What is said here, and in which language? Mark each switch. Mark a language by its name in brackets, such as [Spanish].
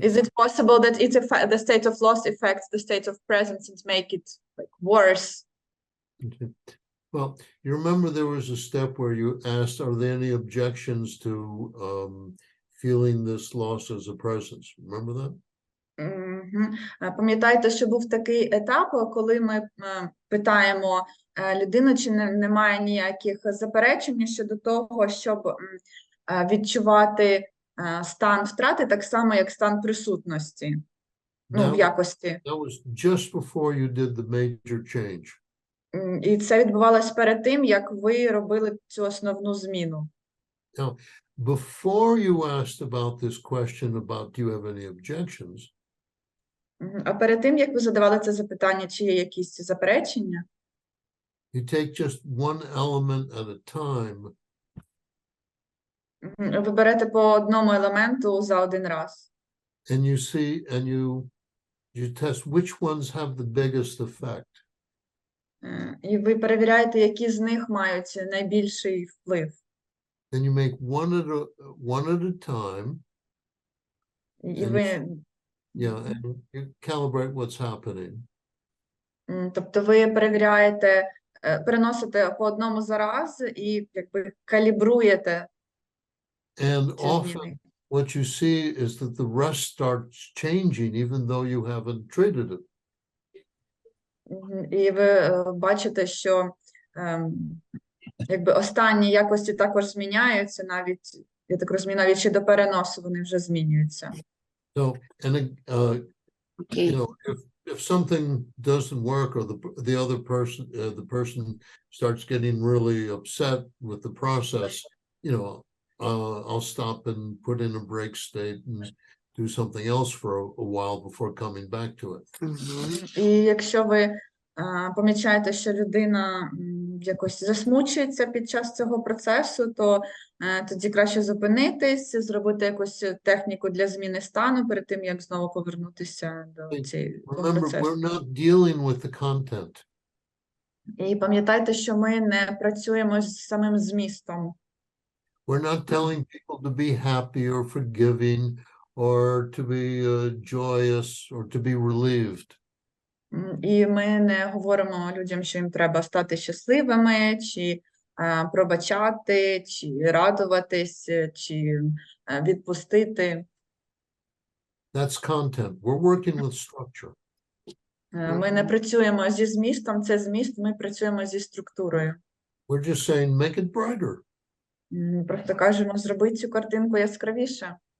[English] Is it possible that the state of loss affects the state of presence and make it like worse? Okay. Well, you remember there was a step where you asked, are there any objections to feeling this loss as a presence? Remember that? [Ukrainian] Пам'ятаєте, що був такий етап, коли ми питаємо людину, чи немає ніяких заперечень щодо того, щоб відчувати стан втрати так само, як стан присутності, в якості. [English] That was just before you did the major change. [Ukrainian] І це відбувалося перед тим, як ви робили цю основну зміну. [English] Now, before you asked about this question about do you have any objections? [Ukrainian] А перед тим, як ви задавали це запитання, чи є якісь заперечення? [English] You take just one element at a time. [Ukrainian] Ви берете по одному елементу за один раз. [English] And you see, and you test which ones have the biggest effect. [Ukrainian] І ви перевіряєте, які з них мають найбільший вплив. [English] Then you make one at a time. [Ukrainian] І ви... [English] and you calibrate what's happening. [Ukrainian] Тобто ви перевіряєте, переносите по одному за раз і якби калібруєте. [English] And often what you see is that the rest starts changing even though you haven't treated it. [Ukrainian] І ви бачите, що якби останні якості також зміняються, навіть, я так розумію, навіть ще до переносу вони вже змінюються. [English] So, and you know, if something doesn't work, or the other person, the person starts getting really upset with the process, you know, I'll stop and put in a break state and do something else for a while before coming back to it. [Ukrainian] І якщо ви помічаєте, що людина якось засмучується під час цього процесу, то тоді краще зупинитись, зробити якусь техніку для зміни стану перед тим, як знову повернутися до цього процесу. [English] We're not dealing with the content. [Ukrainian] І пам'ятайте, що ми не працюємо з самим змістом. [English] We're not telling people to be happy or forgiving or to be joyous or to be relieved. [Ukrainian] І ми не говоримо людям, що їм треба стати щасливими, чи пробачати, чи радуватись, чи відпустити. [English] That's content. We're working with structure. [Ukrainian] Ми не працюємо зі змістом, це зміст, ми працюємо зі структурою. [English] We're just saying, make it brighter. [Ukrainian] Просто кажемо, зроби цю картинку яскравіше.